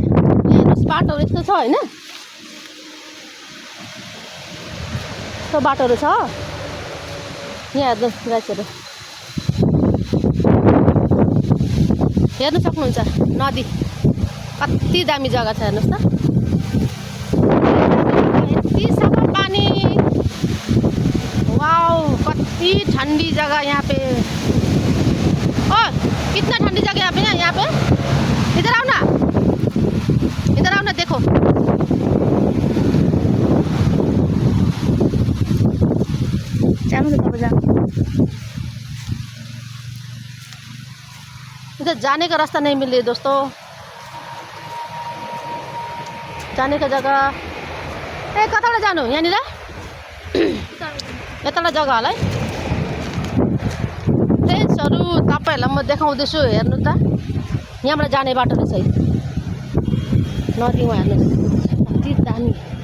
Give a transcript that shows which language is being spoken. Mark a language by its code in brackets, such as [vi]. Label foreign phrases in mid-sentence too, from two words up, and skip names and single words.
[ne] हेर्नुहोस् बाटोहरू यस्तो छ हैन, यस्तो बाटोहरू छ यहाँ। हेर्नुहोस् गाइजहरु, हेर्नु सक्नुहुन्छ नदी कति दामी जग्गा छ। हेर्नुहोस् त, यति सफा पानी। [hi] वाओ, कति ठंडी जगह यहाँ पे। ओ कितना ठंडी जगह यहाँ पे। इधर आओ ना, इधर आओ ना, देखो इधर जाने का रास्ता नहीं मिल रही दोस्तों। जाने का जगह [ne] कताबाट जानु, यहाँनिर यताबाट जग्गा होला है। फ्रेन्ड्सहरू तपाईहरुलाई म देखाउँदैछु। हेर्नु त, यहाँबाट जाने बाटो रहेछ है नदीमा। हेर्नुहोस् कति दामी।